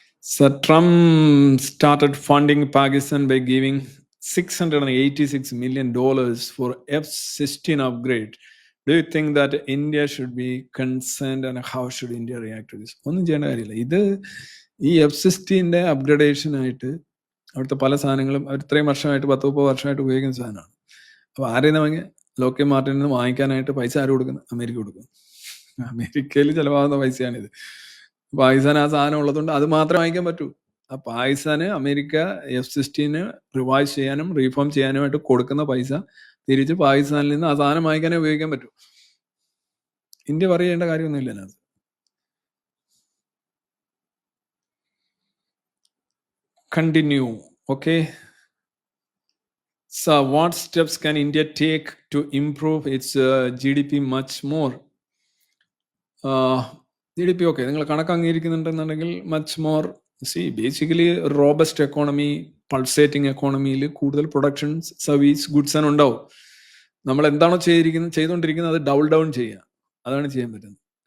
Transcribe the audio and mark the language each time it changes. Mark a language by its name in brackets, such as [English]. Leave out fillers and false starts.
[English] Sir, Trump started funding Pakistan by giving $686 million for F-16 upgrade. Do you think that India should be concerned, and how should India react to this? [Malayalam] ഒന്നും ചെയ്യേണ്ട കാര്യമില്ല. ഇത് ഈ F-16ന്റെ upgradation ആയിട്ട് അവിടുത്തെ പല സാധനങ്ങളും അവർ ഇത്രയും വർഷമായിട്ട് 10-30 വർഷമായിട്ട് ഉപയോഗിക്കുന്ന സാധനമാണ്. അപ്പോൾ ആരെയും വാങ്ങി ലോക്കൽ മാർട്ടിൽ നിന്ന് വാങ്ങിക്കാനായിട്ട് പൈസ ആര് കൊടുക്കുന്നു? അമേരിക്ക കൊടുക്കുന്നു. അമേരിക്കയിൽ ചിലവാകുന്ന പൈസയാണിത്. പാകിസ്ഥാൻ ആ സാധനം ഉള്ളതുകൊണ്ട് അത് മാത്രമേ വാങ്ങിക്കാൻ പറ്റൂ. ആ പാകിസ്ഥാന് അമേരിക്ക F-16 റിവൈസ് ചെയ്യാനും റീഫോം ചെയ്യാനുമായിട്ട് കൊടുക്കുന്ന പൈസ തിരിച്ച് പാകിസ്ഥാനിൽ നിന്ന് ആ സാധനം വാങ്ങിക്കാനേ ഉപയോഗിക്കാൻ പറ്റൂ. ഇന്ത്യ പറയേണ്ട കാര്യമൊന്നുമില്ല അതിനകത്ത്. [English] Continue, okay. So what steps can India take to improve its GDP much more? [Malayalam] GDP okay, നിങ്ങൾ കണക്ക് അംഗീകരിക്കുന്നുണ്ടെന്നുണ്ടെങ്കിൽ much more, basically robust economy, pulsating എക്കോണമിയിൽ കൂടുതൽ പ്രൊഡക്ഷൻ, സർവീസ്, ഗുഡ്സ് ആണ് ഉണ്ടാവും. നമ്മൾ എന്താണോ ചെയ്തുകൊണ്ടിരിക്കുന്നത് അത് ഡൗൺ ചെയ്യുക, അതാണ് ചെയ്യാൻ പറ്റുന്നത്.